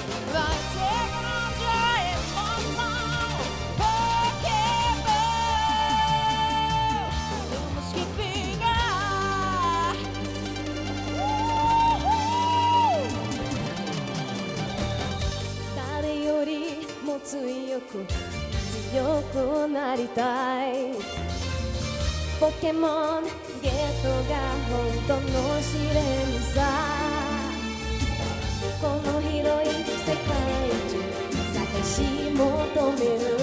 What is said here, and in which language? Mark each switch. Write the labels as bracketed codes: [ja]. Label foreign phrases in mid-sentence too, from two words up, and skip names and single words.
[pt] Vai ser grande a emoção. Pokémon, temos que pegar. [ja] 誰よりも強くなりたい。ポケモンゲットが本当の試練さ。この広い世界中探し求める。